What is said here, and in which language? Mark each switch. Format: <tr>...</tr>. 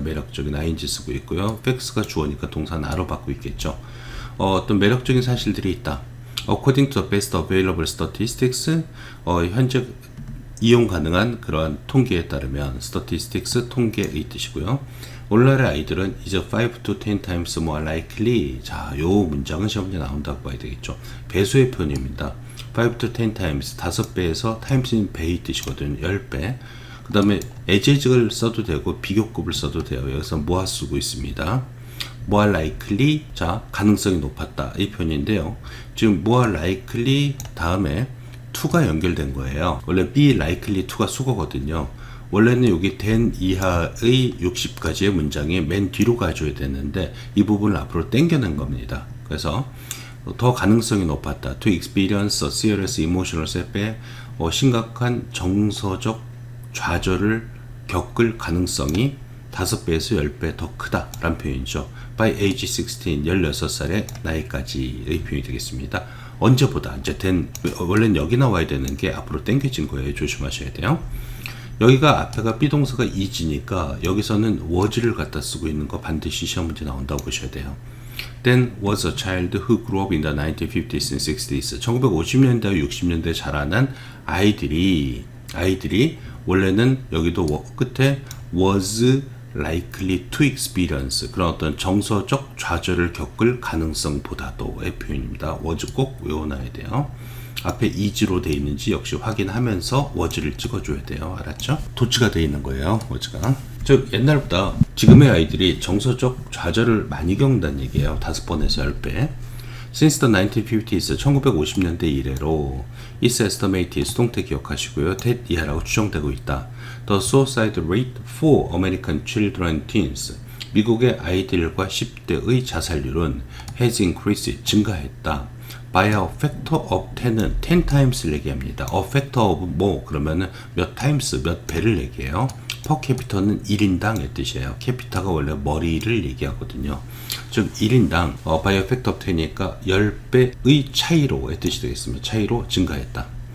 <ko>매력적인 ing 쓰고 있고요. facts가 주어니까 동사 나로 받고 있겠죠. 어떤 매력적인 사실들이 있다.</ko> <en>According to the best available statistics,</en> <ko>현재 이용 가능한 그러한 통계에 따르면 statistics 통계의 뜻이고요. 오늘날의 아이들은 이제</ko> <en>5 to 10 times more likely.</en> <ko>자, 요 문장은 시험 문제 나온다고 봐야 되겠죠. 배수의 표현입니다.</ko> <en>5 to 10 times,</en> <ko>5배에서 times는 배의 뜻이거든요. 10배. 그 다음에 as를 써도 되고 비교급을 써도 돼요. 여기서 more 쓰고 있습니다.</ko> <en>more likely,</en> <ko>자, 가능성이 높았다. 이 표현인데요. 지금 more likely 다음에 to가 연결된 거예요. 원래 be likely to가 수거거든요. 원래는 여기 than 이하의 60가지의 문장이 맨 뒤로 가줘야 되는데 이 부분을 앞으로 당겨낸 겁니다. 그래서 더 가능성이 높았다.</ko> <en>To experience a serious emotional setback,</en> <ko>심각한 정서적 좌절을 겪을 가능성이 5배에서 10배 더 크다 라는 표현이죠.</ko> <en>By age 16,</en> <ko>16살의 나이까지의 표현이 되겠습니다. 언제보다 이제 원래는 여기 나와야 되는 게 앞으로 당겨진 거예요. 조심하셔야 돼요. 여기가 앞에가 비동사가 is니까 여기서는 was를 갖다 쓰고 있는 거 반드시 시험 문제 나온다고 보셔야 돼요.</ko> <en>Then was a child who grew up in the 1950s and 60s.</en> <ko>1950년대, 60년대 자라난 아이들이 원래는 여기도 끝에</ko> <en>was likely to experience</en> <ko>그런 어떤 정서적 좌절을 겪을 가능성보다도의 표현입니다. was 꼭 외워놔야 돼요. 앞에 is로 되어 있는지 역시 확인하면서 was를 찍어줘야 돼요. 알았죠? 도치가 되어 있는 거예요. was가. 즉 옛날보다 지금의 아이들이 정서적 좌절을 많이 겪는다는 얘기예요. 5번에서 10배.</ko> <en>Since the 1950s,</en> <ko>1950년대 이래로</ko> <en>It's estimated,</en> <ko>수동태 기억하시고요. that 이하라고 추정되고 있다.</ko> <en>The suicide rate for American children and teens,</en> <ko>미국의 아이들과 10대의 자살률은</ko> <en>has increased,</en> <ko>증가했다.</ko> <en>By a factor of 10은 10 times를</en> <ko>얘기합니다. A factor of 뭐 그러면은 몇 times, 몇 배를 얘기해요. per capita는 1인당의 뜻이에요. capita가 원래 머리를 얘기하거든요. 즉 1인당</ko> <en>by a factor of 10</en> <ko>이니까 10배의 차이로의 뜻이 되겠습니다. 차이로 증가했다.</ko>